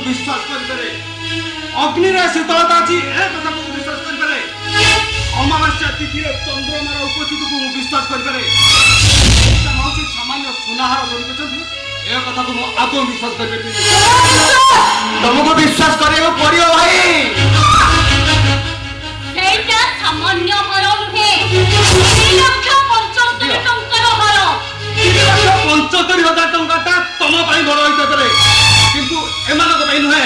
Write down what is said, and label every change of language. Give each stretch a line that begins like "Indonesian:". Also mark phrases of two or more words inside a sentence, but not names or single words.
Odia: ବିଶ୍ୱାସ କରିପାରେ ଅଗ୍ନିରେ ଶୀତଳତା ଅଛି ଏ କଥାକୁ ମୁଁ ବିଶ୍ୱାସ କରିପାରେ ଅମାବାସ୍ୟା ତିଥିରେ ଚନ୍ଦ୍ରମାର ଉପସ୍ଥିତିକୁ ମୁଁ ବିଶ୍ୱାସ କରିପାରେ କୌଣସି ସାମାନ୍ୟ ସୁନାହାର ଧରିଛନ୍ତି ଏ କଥାକୁ ମୁଁ ଆଦୌ ବିଶ୍ୱାସ କରିପାରିବି। ତମକୁ ବିଶ୍ୱାସ କରିବାକୁ ପଡିବ ଭାଇ। ସେଇଟା ସାମାନ୍ୟ ହାର ନୁହେଁ, 3,75,000 ଟଙ୍କାର ହାର। 3,75,000 ଟଙ୍କାଟା ତମ ପାଇଁ ବଡ ହେଇଥାଇପାରେ, କିନ୍ତୁ ଏମାନଙ୍କ ପାଇଁ ନୁହେଁ।